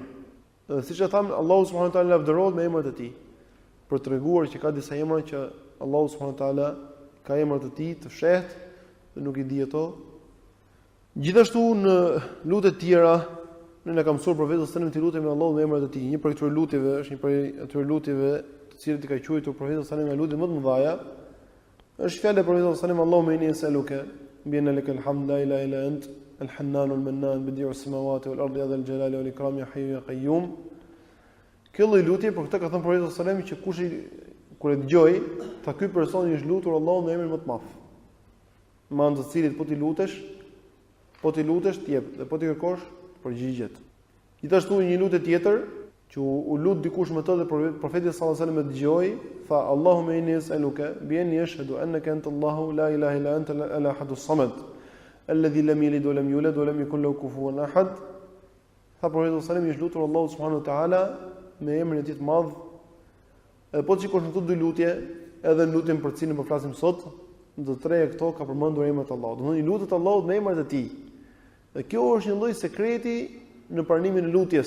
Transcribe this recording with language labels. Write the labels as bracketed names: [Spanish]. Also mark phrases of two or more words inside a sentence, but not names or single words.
[Albanian] Dhe siç e tham, Allahu [Arabic] سبحانه وتعالى [Albanian] lavdërohet me emrat e tij, për treguar që ka disa emra që Allahu [Arabic] سبحانه وتعالى [Albanian] ka emrat e tij të fshehtë dhe nuk i di ato. Gjithashtu në lutjet tjera ne ka mësuar profeti [Arabic] صلى الله عليه وسلم [Albanian] të lutemi Allahut me emrat e tij. Një prej këtyre lutjeve është një prej atyre lutjeve të cilët i ka quajtur profeti [Arabic] صلى الله عليه وسلم [Albanian] lutje më të mëdha. Është fjala e profetit [Arabic] صلى الله عليه وسلم اللهم إني أسألك بأن لك الحمد لا إله إلا أنت الحنان المنان بديع السماوات والأرض ذا الجلال والإكرام يا حي يا قيوم. [Albanian] Kjo lloj lutje për këtë ka thënë profeti [Arabic] صلى الله عليه وسلم [Albanian] që kush kur e dëgjoj, ta ky person i është lutur Allahut me emrin më të madh. Me anë të cilit po ti lutesh ti jep dhe po ti kërkosh përgjigjet. Gjithashtu një lutje tjetër që u lut dikush me të dhe profeti [Arabic] صلى الله عليه وسلم [Albanian] e dëgjoi, tha [Arabic] اللهم إني أسألك بأني أشهد أنك أنت الله لا إله إلا أنت الأحد الصمد الذي لم يلد ولم يولد ولم يكن له كفوا أحد. [Albanian] Tha profeti [Arabic] صلى الله عليه وسلم [Albanian] i është lutur Allahu [Arabic] سبحانه وتعالى [Albanian] me emrin e tij të madh. Edhe po sikosh në këto dy lutje, edhe në lutjen për cilën po flasim sot, në të treja këto ka përmendur emrat e Allahut. Domthonë i lutet Allahut me emrat e tij. Dhe kjo është një lloj sekreti në pranimin e lutjes.